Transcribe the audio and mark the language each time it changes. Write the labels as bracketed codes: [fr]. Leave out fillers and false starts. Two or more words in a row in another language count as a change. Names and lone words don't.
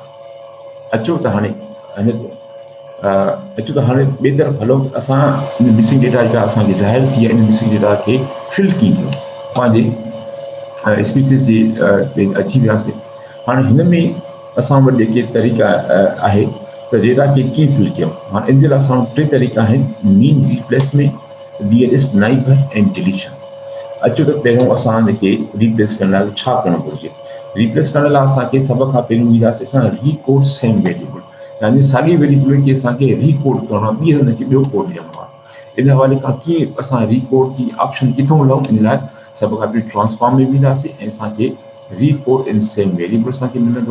[sd] अचो त हाणे ॿिए तरफ़ हलो त असां इन [en] missing data [sd] जेका असांखे ज़ाहिर थी आहे, इन [en] missing data [sd] खे फिल कीअं पंहिंजे SPSS जे पेज अची वियासीं। हाणे हिन में असां वटि जेके तरीक़ा आहे त डेटा खे कीअं फिल कयूं। हाणे इन जे लाइ असां वटि 3 तरीक़ा आहिनि: [en] mean replacement, nearest neighbor and deletion. [sd] अचो त पहिरियों असां हिनखे रिप्लेस करण लाइ छा करणु घुरिजे। रिप्लेस करण लाइ असांखे सभ खां पहिरियों ईंदासीं असां [en] recode same variable, [sd] यानी साॻी वेरिएबल खे असांखे रीकोड करणो आहे, ॿीहर हुनखे ॿियो कोड ॾियणो आहे। इन हवाले खां कीअं असां रीकोड जी ऑप्शन किथां मिलूं, इन लाइ सभ खां पहिरीं ट्रांसफॉर्म में वेंदासीं ऐं असांखे रीकोड इन [en] same variable [sd] असांखे मिलंदो।